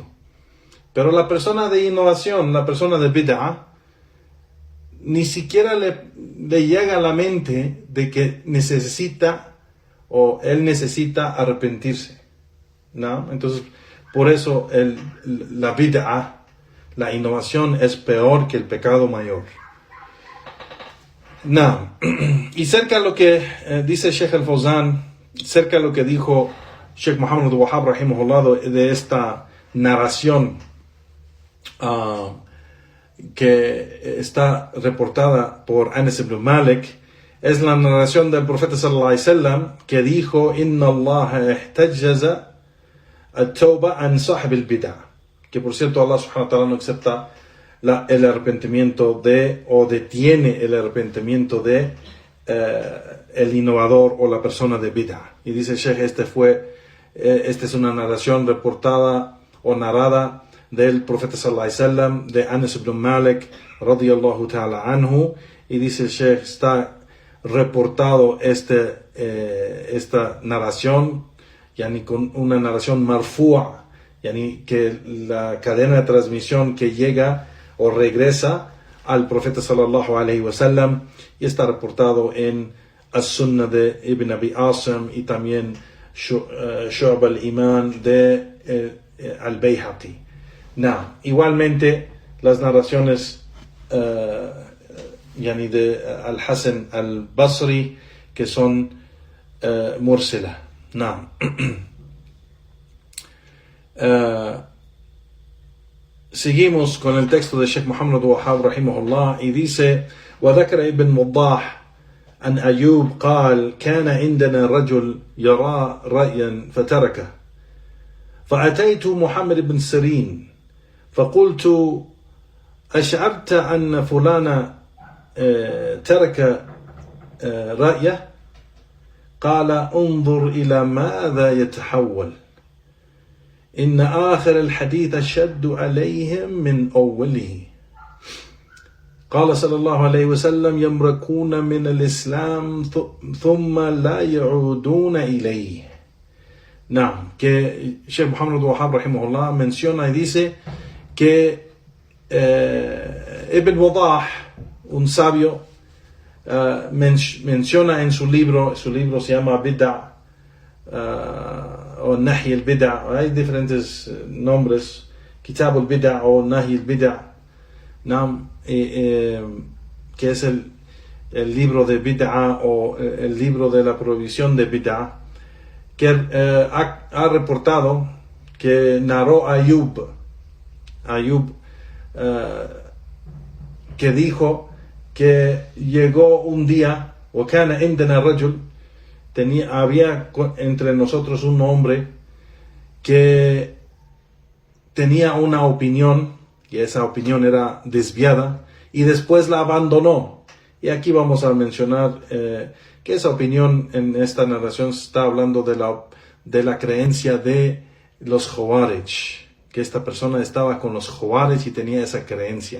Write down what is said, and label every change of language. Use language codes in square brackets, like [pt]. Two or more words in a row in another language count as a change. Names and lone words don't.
[es] Pero la persona de innovación, la persona de bid'ah, ni siquiera le llega a la mente de que él necesita arrepentirse, ¿no? Entonces, por eso la bid'ah, la innovación es peor que el pecado mayor. No. Y cerca de lo que dice Sheikh al-Fawzan, cerca de lo que dijo Sheikh Muhammad al-Wahhab rahimahullah de esta narración que está reportada por Anas ibn Malik, es la narración del profeta [ar] صلى الله عليه وسلم [es] que dijo: [ar] إن الله احتجز التوبة عن صاحب البدعة. [es] Que por cierto Allah [ar] سبحانه وتعالى [es] no acepta el arrepentimiento o detiene el arrepentimiento de el innovador o la persona de bid'ah. Y dice el Sheikh, esta es una narración reportada o narrada del profeta [ar] صلى الله عليه وسلم, [es] de Anas ibn Malik [ar] رضي الله تعالى عنه, [es] y dice el Sheikh, está reportado esta narración, con una narración marfu'a, que la cadena de transmisión que llega o regresa al profeta [ar] صلى الله عليه وسلم, [es] y está reportado en As-Sunnah de Ibn Abi Asim y también Shu'ab al-Iman de al-Bayhaqi. Igualmente las narraciones de al-Hasan al-Basri, que son mursala. Seguimos con el texto de Sheikh Muhammad al-Wahhab rahimahullah, y dice: [ar] وذكر ابن وضاح عن أيوب قال كان عندنا رجل يرى رأيا فتركه فأتيت محمد بن سيرين فقلت أشعرت أن فلان ترك رأيه؟ قال انظر إلى ماذا يتحول، إن آخر الحديث أشد عليهم من أوله. قال صلى الله عليه وسلم يمرقون من الإسلام ثم لا يعودون إليه. [es] Que Sheikh Muhammad al-Wahhab rahimahullah menciona y dice que Ibn Wadah, un sabio, menciona en su libro se llama Bid'ah o Nahy al-Bid'ah, hay diferentes nombres, Kitab al-Bid'ah o Nahy al-Bid'ah, que es el libro de Bid'ah o el libro de la prohibición de Bid'ah, que ha reportado que narró Ayub, que dijo que llegó un día, [ar] وكان عندنا رجل, [es] había entre nosotros un hombre que tenía una opinión, y esa opinión era desviada, y después la abandonó. Y aquí vamos a mencionar que esa opinión en esta narración está hablando de la creencia de los Khawarij, que esta persona estaba con los Khawarij y tenía esa creencia.